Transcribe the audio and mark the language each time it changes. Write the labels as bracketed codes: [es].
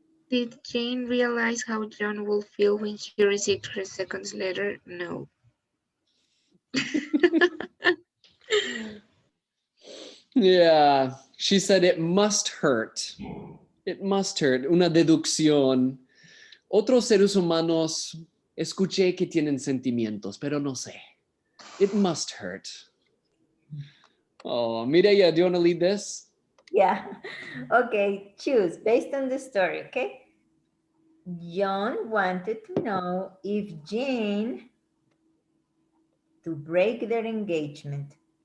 [en] Did Jane realize how John will feel when she received her second letter? No. Yeah, she said it must hurt. It must hurt. [es] Una deducción. Otros seres humanos escuché que tienen sentimientos, pero no sé. [en] It must hurt. Oh, Mireya, do you want to lead this? Yeah. Okay, choose based on the story, okay? John wanted to know if Jane to break their engagement.